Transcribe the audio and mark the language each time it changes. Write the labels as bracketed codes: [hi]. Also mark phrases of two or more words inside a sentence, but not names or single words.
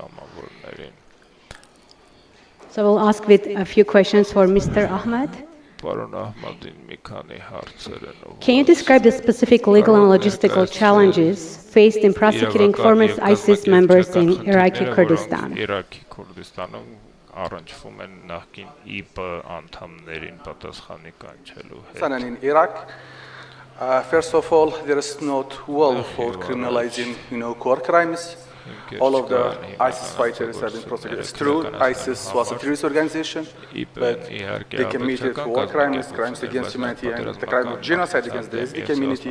[en] So we'll ask with a few questions for Mr. Ahmed. Can you describe the specific legal and logistical challenges faced in prosecuting former ISIS members in Iraqi Kurdistan? [hy] առնչվում են նախկին ԻՊ անդամներին պատասխանի կանչելու հետ։ [en] In Iraq, first of all, there is not wall for criminalizing, core crimes. All of the ISIS fighters have been prosecuted. It's true, ISIS was a terrorist organization, but they committed war crimes, crimes against humanity, and the crime of genocide against the Yazidi community.